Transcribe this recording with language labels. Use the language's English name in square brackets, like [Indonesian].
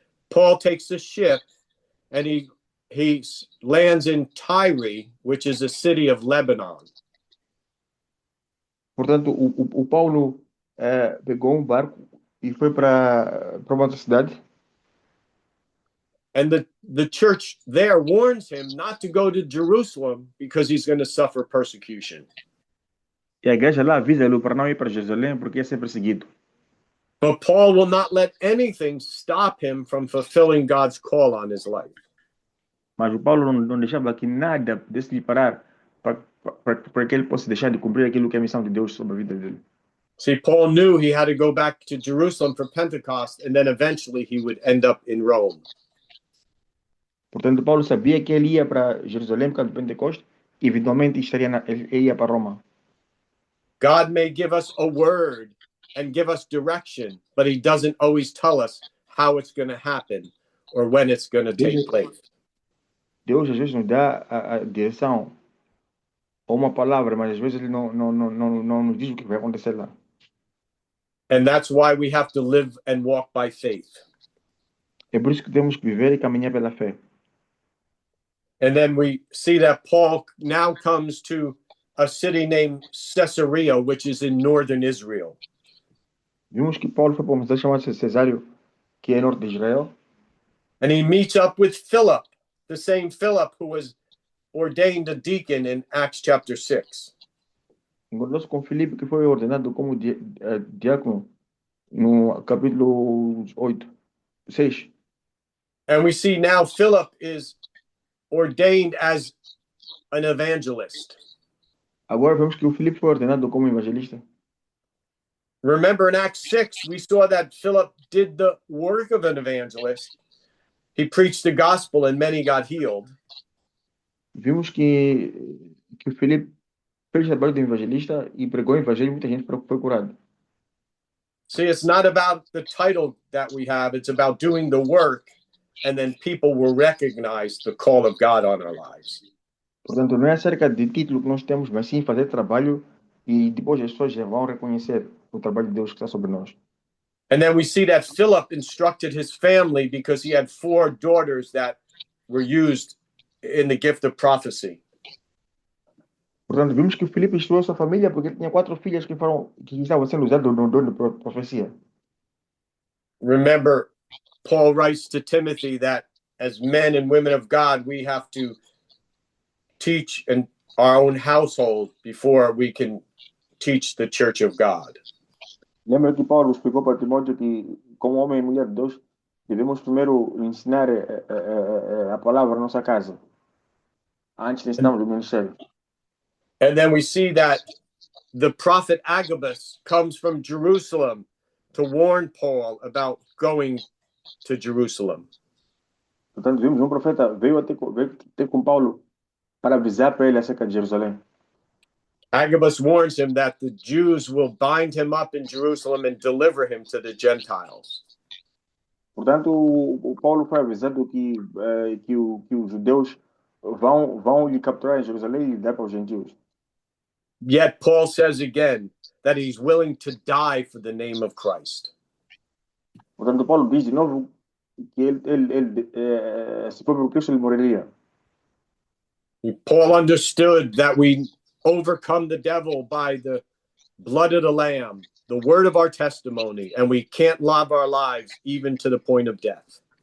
[English] Paul takes a ship and he lands in Tyre, which is a city of Lebanon. [Portuguese] Portanto, o Paulo pegou um barco e foi para uma outra cidade. [English] And the church there warns him not to go to Jerusalem because he's going to suffer persecution. [Portuguese] E a igreja lá avisa ele para não ir para Jerusalém porque ia ser perseguido. [English] But Paul will not let anything stop him from fulfilling God's call on his life. [Portuguese] Mas o Paulo não deixava que nada pudesse lhe parar para que ele possa deixar de cumprir aquilo que é a missão de Deus sobre a vida dele. [English] See, Paul knew he had to go back to Jerusalem for Pentecost, and then eventually he would end up in Rome. [Portuguese] Portanto, Paulo sabia que ele ia para Jerusalém por causa do Pentecostes e eventualmente ele ia para Roma. [English] God may give us a word and give us direction, but he doesn't always tell us how it's going to happen or when it's going to take place. [Portuguese] Deus às vezes nos dá a direção ou uma palavra, mas às vezes ele não nos diz o que vai acontecer lá. [English] And that's why we have to live and walk by faith. [Portuguese] É por isso que temos que viver e caminhar pela fé. [English] And then we see that Paul now comes to a city named Caesarea, which is in northern Israel. [Portuguese] Vimos que Paulo foi para uma cidade chamada Cesário, que é norte de Israel. [English] And he meets up with Philip, the same Philip who was ordained a deacon in Acts chapter 6. [Portuguese] Encontrou-se com Filipe, que foi ordenado como diácono no capítulo 8, 6. [English] And we see now Philip is ordained as an evangelist. [Portuguese] Agora vemos que o Filipe foi ordenado como evangelista. [English] Remember in Acts 6, we saw that Philip did the work of an evangelist. He preached the gospel and many got healed. [Portuguese] Vimos que o Filipe fez o trabalho do evangelista e pregou o evangelho e muita gente foi curada. [English] See, it's not about the title that we have, it's about doing the work, and then people will recognize the call of God on our lives. [Portuguese] Portanto, não é acerca de título que nós temos, mas sim fazer trabalho e depois as pessoas já vão reconhecer o trabalho de Deus que está sobre nós. [English] And then we see that Philip instructed his family because he had 4 daughters that were used in the gift of prophecy. [Portuguese] Portanto, vimos que o Filipe instruiu sua família porque ele tinha 4 filhas que estavam sendo usadas no dom de profecia. [English] Remember, Paul writes to Timothy that as men and women of God, we have to teach in our own household before we can teach the church of God. [Portuguese] Lembra que Paulo explicou para Timóteo que, como homem e mulher de Deus, devemos primeiro ensinar a palavra na nossa casa, antes de ensinarmos o ministério. [English] And then we see that the prophet Agabus comes from Jerusalem to warn Paul about going to Jerusalem. [Portuguese] Portanto, vimos profeta veio ter com Paulo para avisar para ele acerca de Jerusalém. [English] Agabus warns him that the Jews will bind him up in Jerusalem and deliver him to the Gentiles. [Portuguese] Portanto, o Paulo foi avisado que os judeus vão lhe capturar em Jerusalém e dar para os gentios. [English] Yet Paul says again that he's willing to die for the name of Christ. [Portuguese] Portanto, Paulo diz de novo que ele se for por Cristo, ele morreria. [English] Paul understood that we overcome the devil by the blood of the Lamb, the word of our testimony, and we can't love our lives even to the point of death.